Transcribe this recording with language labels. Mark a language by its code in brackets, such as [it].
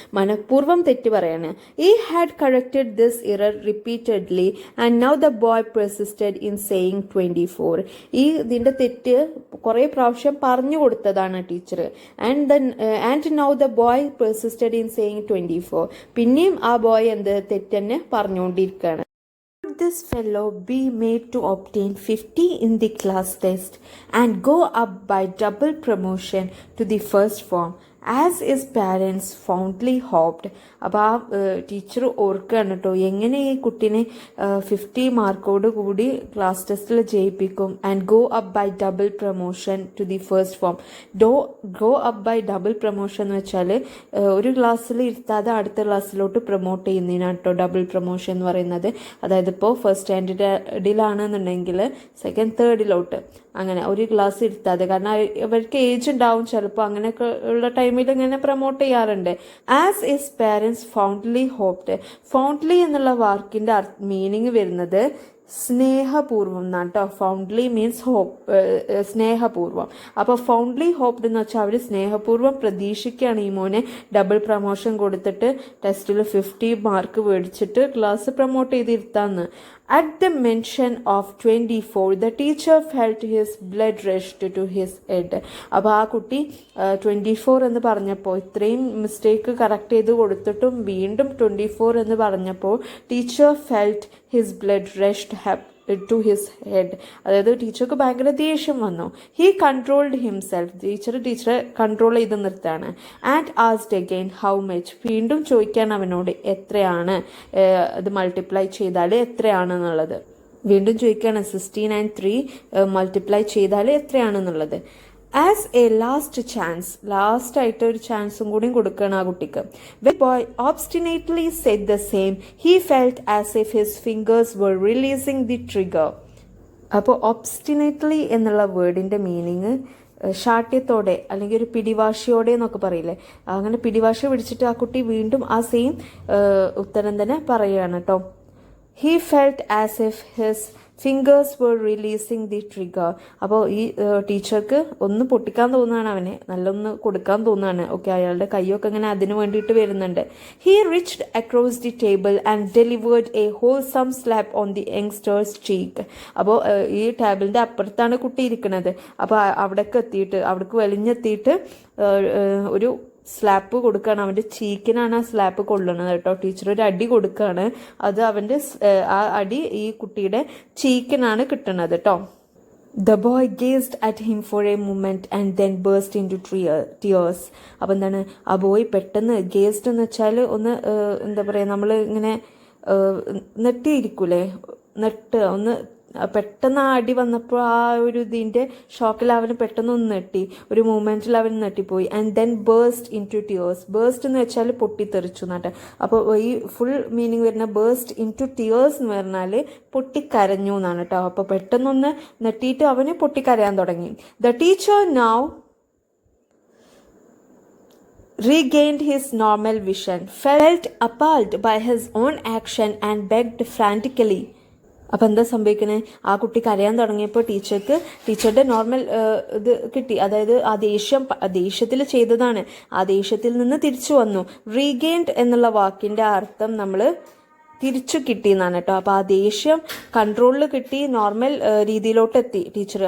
[ml] മനഃപൂർവ്വം തെറ്റ് പറയാണ്. [en] He had corrected this error repeatedly and now the boy persisted in saying 24. [ml] ഇതിൻ്റെ തെറ്റ് കുറേ പ്രാവശ്യം പറഞ്ഞു കൊടുത്തതാണ് teacher. [en] And now the boy persisted in saying 24. [ml] പിന്നെയും ആ ബോയ് തെറ്റ് തന്നെ പറഞ്ഞുകൊണ്ടിരിക്കുകയാണ്. [en] This fellow be made to obtain 50 in the class test and go up by double promotion to the first form as his parents fondly hoped. [ml] അപ്പോൾ ആ teacher ഓർക്കുകയാണ് കേട്ടോ, എങ്ങനെ ഈ കുട്ടീനെ 50 മാർക്കോട് കൂടി ക്ലാസ് ടെസ്റ്റിൽ ജയിപ്പിക്കും. [en] And go up by double promotion to the first form. Go up by double promotion [ml] എന്ന് വെച്ചാൽ ഒരു ക്ലാസ്സിൽ ഇരുത്താതെ അടുത്ത ക്ലാസ്സിലോട്ട് പ്രൊമോട്ട് ചെയ്യുന്നതിനാണ് കേട്ടോ ഡബിൾ പ്രൊമോഷൻ എന്ന് പറയുന്നത്. അതായത് ഇപ്പോൾ ഫസ്റ്റ് സ്റ്റാൻഡേർഡിലാണെന്നുണ്ടെങ്കിൽ സെക്കൻഡ് തേർഡിലോട്ട് അങ്ങനെ ഒരു ക്ലാസ് ഇരുത്താതെ, കാരണം അവർക്ക് ഏജ് ഉണ്ടാവും ചിലപ്പോൾ, അങ്ങനെയൊക്കെ ഉള്ള ടൈമിൽ ഇങ്ങനെ പ്രൊമോട്ട് ചെയ്യാറുണ്ട്. [en] As his parents fondly hoped. [ml] ഫൗണ്ട്ലി എന്നുള്ള വാക്കിൻ്റെ മീനിങ് വരുന്നത് സ്നേഹപൂർവ്വം എന്നാണ് കേട്ടോ. ഫൗണ്ട്ലി മീൻസ് സ്നേഹപൂർവ്വം. അപ്പോൾ ഫൗണ്ട്ലി ഹോപ്ഡ് എന്ന് വെച്ചാൽ അവർ സ്നേഹപൂർവ്വം പ്രതീക്ഷിക്കുകയാണ് ഈ മോനെ ഡബിൾ പ്രൊമോഷൻ കൊടുത്തിട്ട് ടെസ്റ്റിൽ 50 മാർക്ക് മേടിച്ചിട്ട് class promote ചെയ്തിരുത്താന്ന്. [en] At the mention of 24, the teacher felt his blood rushed to his head. [ml] അപ്പോൾ ആ കുട്ടി 24 എന്ന് പറഞ്ഞപ്പോൾ, ഇത്രയും മിസ്റ്റേക്ക് കറക്റ്റ് ചെയ്ത് കൊടുത്തിട്ടും വീണ്ടും 24 എന്ന് പറഞ്ഞപ്പോൾ teacher [en] Felt his blood rushed to his head. [ml] അതായത് ടീച്ചർക്ക് ഭയങ്കര ദേഷ്യം വന്നു. [en] He controlled himself. [ml] ടീച്ചറെ കൺട്രോൾ ചെയ്ത് നിർത്താണ്. [en] And asked again how much. [ml] വീണ്ടും ചോദിക്കാൻ അവനോട് എത്രയാണ് ഇത് മൾട്ടിപ്ലൈ ചെയ്താൽ എത്രയാണെന്നുള്ളത്. വീണ്ടും ചോദിക്കുകയാണ് 16 and 3 മൾട്ടിപ്ലൈ ചെയ്താൽ എത്രയാണെന്നുള്ളത്. [en] as a last chance, [ml] last ആയിട്ട് ഒരു ചാൻസും കൂടി കൊടുക്കണം ആ കുട്ടിക്ക്. [en] The boy obstinately said the same. He felt as if his fingers were releasing the trigger. [ml] അപ്പോൾ obstinately എന്നുള്ള വേർഡിൻ്റെ മീനിങ് ശാഠ്യത്തോടെ അല്ലെങ്കിൽ ഒരു പിടിവാശിയോടെ എന്നൊക്കെ പറയില്ലേ, അങ്ങനെ പിടിവാശി പിടിച്ചിട്ട് ആ കുട്ടി വീണ്ടും ആ സെയിം ഉത്തരം തന്നെ പറയുകയാണ് കേട്ടോ. [en] He felt as if his fingers were releasing the trigger. [ml] അപ്പോൾ ഈ ടീച്ചർക്ക് ഒന്ന് പൊട്ടിക്കാൻ തോന്നുകയാണ് അവനെ, നല്ലൊന്ന് കൊടുക്കാൻ തോന്നുകയാണ്. ഓക്കെ, അയാളുടെ കൈയൊക്കെ ഇങ്ങനെ അതിന് വേണ്ടിയിട്ട് വരുന്നുണ്ട്. He reached across the table and delivered a wholesome slap on the youngster's cheek. അപ്പോൾ ഈ ടേബിളിൻ്റെ അപ്പുറത്താണ് കുട്ടി ഇരിക്കുന്നത്. അപ്പോൾ അവിടേക്ക് വലിഞ്ഞെത്തിയിട്ട് ഒരു സ്ലാപ്പ് കൊടുക്കുകയാണ്. അവൻ്റെ ചീക്കിനാണ് ആ സ്ലാപ്പ് കൊള്ളുന്നത് കേട്ടോ. ടീച്ചർ ഒരു അടി കൊടുക്കുകയാണ്. അത് അവൻ്റെ ആ അടി ഈ കുട്ടിയുടെ ചീക്കിനാണ് കിട്ടുന്നത് കേട്ടോ. The boy gazed at him for a moment and then burst into tears. അപ്പം എന്താണ്, ആ ബോയ് പെട്ടെന്ന്, ഗേസ്ഡ് എന്ന് വെച്ചാൽ ഒന്ന് എന്താ പറയുക, നമ്മൾ ഇങ്ങനെ നെട്ടിയിരിക്കൂലേ, ഒന്ന് പെട്ടെന്ന് ആ അടി വന്നപ്പോൾ ആ ഒരു ഇതിൻ്റെ ഷോക്കിൽ അവന് പെട്ടെന്ന് ഒന്ന് നെട്ടി, ഒരു മൂമെൻറ്റിൽ അവൻ നെട്ടിപ്പോയി. [en] And then burst into tears. [ml] Burst എന്ന് വെച്ചാൽ പൊട്ടിത്തെറിച്ചു എന്നാട്ടെ. അപ്പോൾ ഈ ഫുൾ മീനിങ് വരുന്ന [en] burst into tears [ml] എന്ന് പറഞ്ഞാൽ പൊട്ടിക്കരഞ്ഞു എന്നാണ് കേട്ടോ. അപ്പോൾ പെട്ടെന്നൊന്ന് നെട്ടിയിട്ട് അവന് പൊട്ടിക്കരയാൻ തുടങ്ങി. [en] The teacher now regained his normal vision, felt appalled by his own action and begged frantically. [ml] അപ്പം എന്താ സംഭവിക്കണേ, ആ കുട്ടി കരയാൻ തുടങ്ങിയപ്പോൾ ടീച്ചറുടെ നോർമൽ ഇത് കിട്ടി. അതായത് ആ ദേഷ്യത്തിൽ ചെയ്തതാണ്, ആ ദേഷ്യത്തിൽ നിന്ന് തിരിച്ചു വന്നു. റീഗെയിൻഡ് എന്നുള്ള വാക്കിൻ്റെ അർത്ഥം നമ്മൾ തിരിച്ചു കിട്ടി എന്നാണ് കേട്ടോ. അപ്പോൾ ആ ദേഷ്യം കൺട്രോളിൽ കിട്ടി, നോർമൽ രീതിയിലോട്ട് എത്തി ടീച്ചർ.